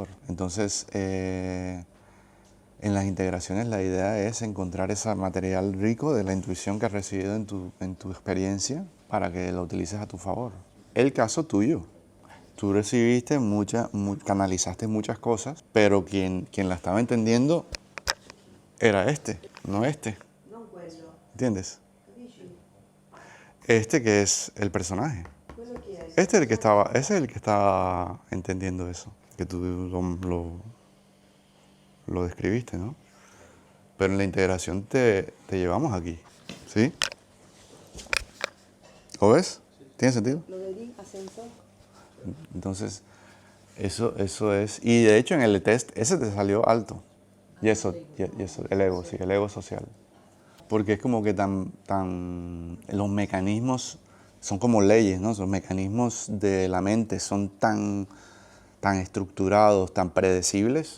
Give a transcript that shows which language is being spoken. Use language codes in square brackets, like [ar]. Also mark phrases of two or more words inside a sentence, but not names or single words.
[es] Entonces, en las integraciones la idea es encontrar ese material rico de la intuición que has recibido en tu experiencia para que lo utilices a tu favor. El caso tuyo. Tú recibiste canalizaste muchas cosas, pero quien la estaba entendiendo era no este. [it] Non quello, [es] ¿Entiendes? [it] capisci? [es] Este que es el personaje. [it] Quello chi è? [es] Ese es el que estaba entendiendo eso, que tú lo describiste, ¿no? Pero en la integración te llevamos aquí, ¿sí? ¿Lo ves? ¿Tiene sentido? [it] Lo vedi? Ha senso? [es] Entonces, eso es, y de hecho en el test ese te salió alto, y eso, el ego, sí, el ego social. Porque es como que los mecanismos son como leyes, ¿no? Los mecanismos de la mente son tan estructurados, tan predecibles.